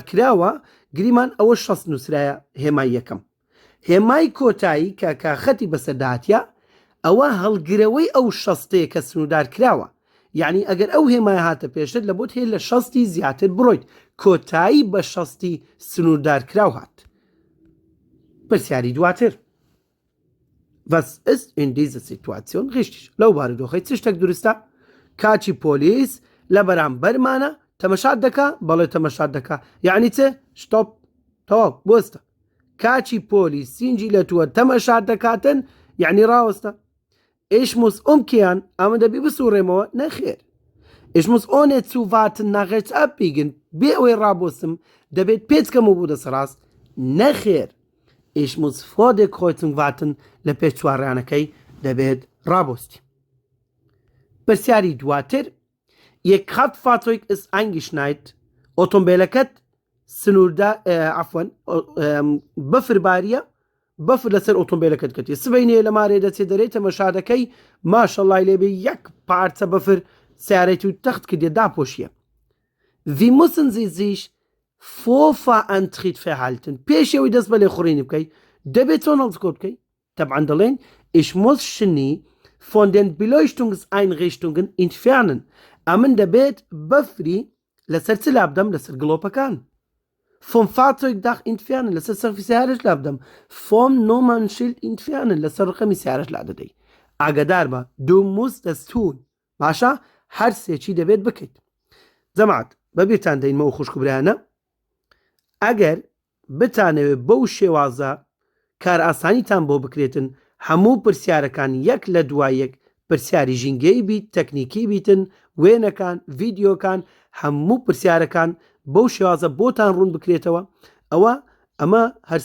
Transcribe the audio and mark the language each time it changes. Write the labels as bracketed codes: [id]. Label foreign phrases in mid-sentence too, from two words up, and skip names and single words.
[ckb] کراوە گریمان ئەوە 60 نووسرایە هێمای یەکەم هێمای کۆتایی کە کاخەتی بەسەرداهاتیە ئەوە هەڵگرەوەی ئەو 60 کە سنوردار کراوە یعنی ئەگەر ئەو هێمای هاتە پێشتر لە بۆت هەیە لە 60 زیاتر بڕۆیت کۆتایی بە 60 سنوردار کراو هات پرسیاری دواتر [de] Was ist in dieser Situation richtig? [ckb] لەو بارودۆخەی چ شتێک دروستە کاچی پۆلیس لە بەرامبەرمانە تەمەشات دەکا بەڵێ تەمەشات دەکا یعنی چێ شتۆپ تەواو بۆستە کاچی پۆلیس سینجی لە تووە تەمەشات دەکاتن یعنی ڕاوەستە [de] Ich muss umkehren [ckb] ئەمە دەبی بسوڕێمەوە نەخێر [de] Ich muss ohne zu warten nach rechts abbiegen [ckb] بێ ئەوەی ڕابۆستم دەبێت پێچکەمە بوو دەسەڕاست نەخێر [de] Ich muss vor der Kreuzung warten [ckb] لە پێش چوارڕانەکەی دەبێت ڕابۆستی پرسیاری دواتر [de] Ihr Kraftfahrzeug ist eingeschneit [ckb] ئۆتۆمبیلەکەت سنووردا عفوەن بەفرباریە بەفر لەسەر ئۆتۆمبیلەکەت کەتی سبەینێ لە مارێ دەچێت دەرێت تەمەشادەکەی ماشەڵای لێبێ یەک پارچە بەفر سیارەتی و تەخت کردێ داپۆشیە [de] Wie müssen Sie sich vor Fahreintritt verhalten [ckb] پێشەوەی دەست بە لێخوڕینی بکەیت دەبێت چۆن هەڵسکۆت بکەیت طبعا دەڵێن [de] Ich muss Schnee von den Beleuchtungseinrichtungen entfernen. [ckb] Amen دەبێت بەفری لەسەر چ لابدەم لەسەر گڵۆپەکان. [de] Vom Fahrzeugdach entfernen [ckb] لەسەر سەقفی سیارەش لابدەم. [de] Vom Nummernschild entfernen [ckb] لەسەر ڕقەمی سیارەش لادەدەی. ئاگادار بە [de] du musst es tun. [ckb] باشە هەر سێکی دەبێت بکەیت. جەماعەت بەبیرتان دەینمەوە خوشکبرایانە ئەگەر بتانەوێت بەو شێوازە کار ئاسانیتان بۆ بکرێتن هەموو پرسیارەکان یەک لە دوای یەک پرسیاری ژینگەی بیت تەکنیکی بیتن وێنەکان ڤیدیۆکان هەموو پرسیارەکان بەو شێوازە بۆتان ڕوون بکرێتەوە ئەمە هەر